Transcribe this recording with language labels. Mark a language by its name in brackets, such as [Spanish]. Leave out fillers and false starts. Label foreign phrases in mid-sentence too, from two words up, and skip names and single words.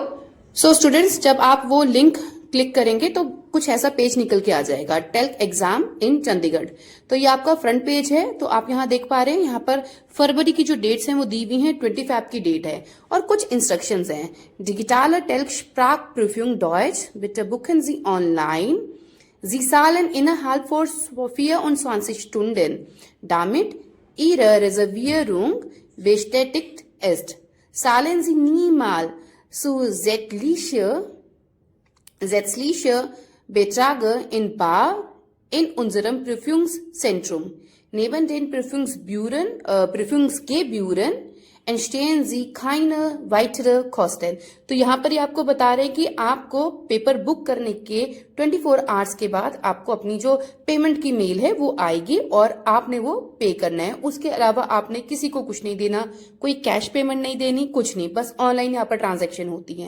[Hindi] स्टूडेंट्स, जब आप वो लिंक क्लिक करेंगे तो कुछ ऐसा पेज निकल के आ जाएगा, [English] telc exam in Chandigarh. [Hindi] तो ये आपका फ्रंट पेज है। तो आप यहाँ देख पा रहे हैं, यहाँ पर फरवरी की जो डेट्स हैं वो दी हुई हैं, 25 की डेट है और कुछ इंस्ट्रक्शंस हैं। [English] digital telc [German] Sprachprüfung Deutsch bitte buchen Sie online. Sie zahlen innerhalb von 24 Stunden, damit Ihre Reservierung bestätigt ist. Zahlen Sie niemals zusätzliche Beträge in bar in unserem Prüfungszentrum. Neben den Prüfungsgebühren entstehen Sie keine weitere Kosten। [Hindi] तो यहाँ पर ही आपको बता रहे हैं कि आपको पेपर बुक करने के 24 आवर्स के बाद आपको अपनी जो पेमेंट की मेल है वो आएगी और आपने वो पे करना है। उसके अलावा आपने किसी को कुछ नहीं देना, कोई कैश पेमेंट नहीं देनी, कुछ नहीं, बस ऑनलाइन यहाँ पर ट्रांजेक्शन होती है।